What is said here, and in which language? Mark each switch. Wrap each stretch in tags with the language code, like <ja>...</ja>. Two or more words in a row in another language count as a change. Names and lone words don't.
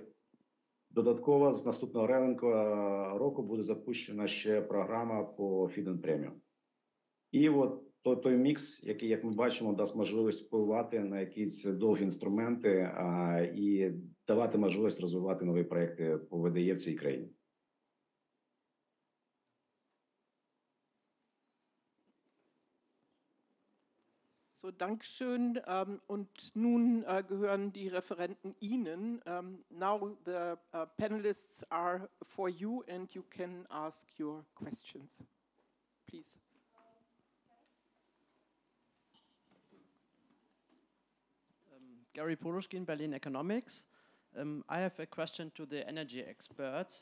<uk>Додатково з наступного року буде запущена ще програма по</uk> <en>Feed-in Premium.</en> <uk>І от той мікс, який, як ми бачимо, дасть можливість впливати на якісь довгі інструменти і давати можливість розвивати нові проекти по ВДЄ в цій країні.</uk> <de>So, Dankeschön. Und nun gehören die Referenten Ihnen.</de> <en>Now the panelists are for you and you can ask your questions. Please. Gary Porushkin, Berlin Economics. I have a question to the energy experts.</en>